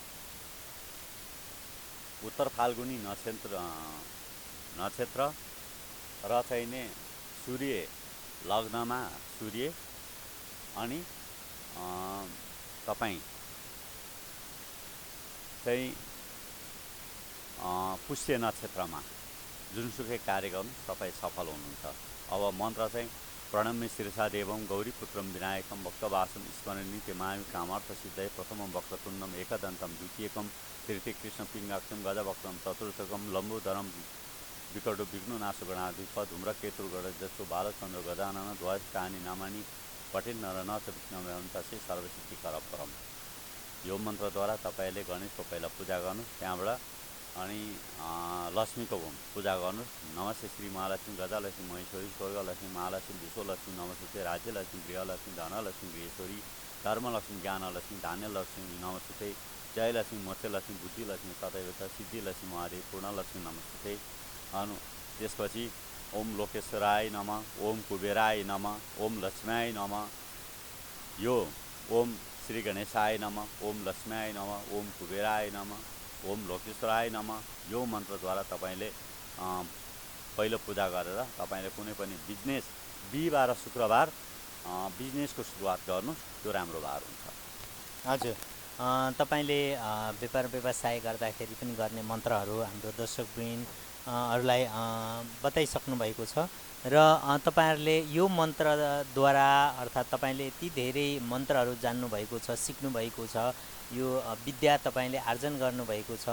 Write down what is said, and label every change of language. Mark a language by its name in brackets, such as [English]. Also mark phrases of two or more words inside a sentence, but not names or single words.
[Nepali] उत्तर फाल्गुनी नक्षत्र र चाहिँ नि सूर्य लग्नमा सूर्य अनि तपाईँ चाहिँ पुष्य नक्षत्रमा जुनसुकै कार्य गर्नु तपाईँ सफल हुनुहुन्छ। [Sanskrit] अब मन्त्र चाहिँ प्रणम्य शिरसा देवं गौरीपुत्रं विनायकं भक्तवासं स्मरणी तेमामि कामार्थ सिद्धये प्रथमं वक्रतुण्डं एकदन्तं द्वितीयकं तृतीय कृष्ण पिङ्गाक्षं गजवक्त्रं चतुर्थकं लम्बोदरं विकटो विघ्ननाशो गणाधिप धूम्रकेतुर्गणजस्सु बालचन्द्र गजानन ध्वजकानि नामानि पठेन नर न च विघ्नमेवन्तस्य सर्वसिद्धिकर परम। [Nepali] यो मन्त्रद्वारा तपाईँले गणेशको पहिला पूजा गर्नु, त्यहाँबाट अनि लक्ष्मीको पूजा गर्नु। [Sanskrit] नमस्ते श्री महालक्ष्मी गजालक्ष्मी महेश्वरी स्वर्गलक्ष्मी महालक्ष्मी विश्वलक्ष्मी नमस्ते राज्यलक्ष्मी गृहलक्ष्मी धनलक्ष्मी गृहेश्वरी धर्मलक्ष्मी ज्ञानलक्ष्मी धान्यलक्ष्मी नमस्ते जयलक्ष्मी मोक्षलक्ष्मी बुद्धिलक्ष्मी तथैव सिद्धिलक्ष्मी महादेव पूर्णलक्ष्मी नमस्ते अनु। त्यसपछि ओम लोकेश्वराय नमः, ओम कुबेराय नमः, ओम लक्ष्म्याय नमः, यो ओम श्री गणेशाय नमः, ओम लक्ष्म्याय नमः, ओम कुबेराय नमः, ओम लोकेश्वराय नमः, [Nepali] यो मन्त्रद्वारा तपाईँले पहिलो पूजा गरेर तपाईँले कुनै पनि बिजनेस बिहिबार र शुक्रबार बिजनेसको सुरुवात गर्नु, त्यो राम्रो बार हुन्छ। हजुर, तपाईँले व्यापार व्यवसाय गर्दाखेरि पनि गर्ने मन्त्रहरू हाम्रो दर्शकवृन्दहरूलाई बताइसक्नु भएको छ र तपाईँहरूले यो मन्त्रद्वारा अर्थात् तपाईँले यति धेरै मन्त्रहरू जान्नुभएको छ, सिक्नुभएको छ, यो विद्या तपाईँले आर्जन गर्नुभएको छ।